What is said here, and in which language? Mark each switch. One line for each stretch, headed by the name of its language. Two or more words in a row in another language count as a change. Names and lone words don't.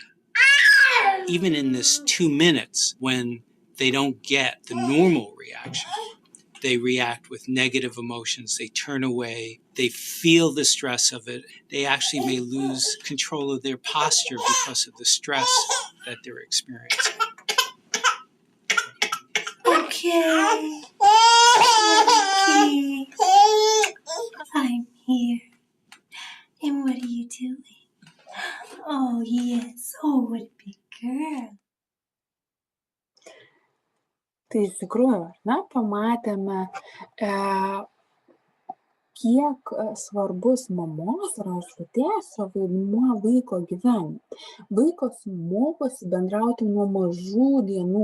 English: Even in this 2 minutes when they don't get the normal reaction, they react with negative emotions, they turn away, they feel the stress of it, they actually may lose control of their posture because of the stress that they're experiencing. Okay. I'm here. And what are you doing? Oh, yes. Oh, what a big girl.
Lithuanian: Tai iš tikrųjų, pamatėme, kiek svarbus mamos ir tėčio vaidmuo vaiko gyvenime. Vaikas mokosi bendrauti nuo mažų dienų.